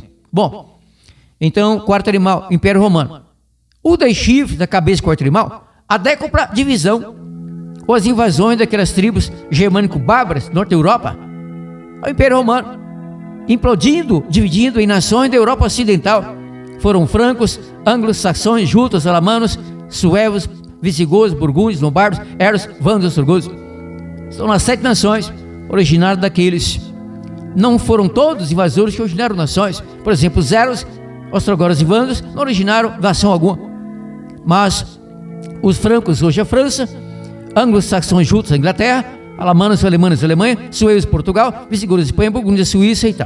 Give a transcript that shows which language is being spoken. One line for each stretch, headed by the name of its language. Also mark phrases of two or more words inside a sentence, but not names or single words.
Portuguese: Bom, então, quarto animal, Império Romano. O 10 chifres da cabeça do quarto animal, a décupla divisão, ou as invasões daquelas tribos germânico-bárbaras, norte da Europa, o Império Romano, implodindo, dividindo em nações da Europa Ocidental. Foram francos, anglo-saxões, jutos, alamanos, suevos, visigodos, burgúndios, lombardos, eros, vândalos, turgos. São as 7 nações originárias daqueles. Não foram todos invasores que originaram nações. Por exemplo, os eros, ostrogoros e vândalos não originaram nação alguma. Mas os francos, hoje a França, anglo-saxões, jutos, a Inglaterra, alamanos, alemães, Alemanha, suevos, Portugal, visigodos, Espanha, burgúndia, Suíça e tal.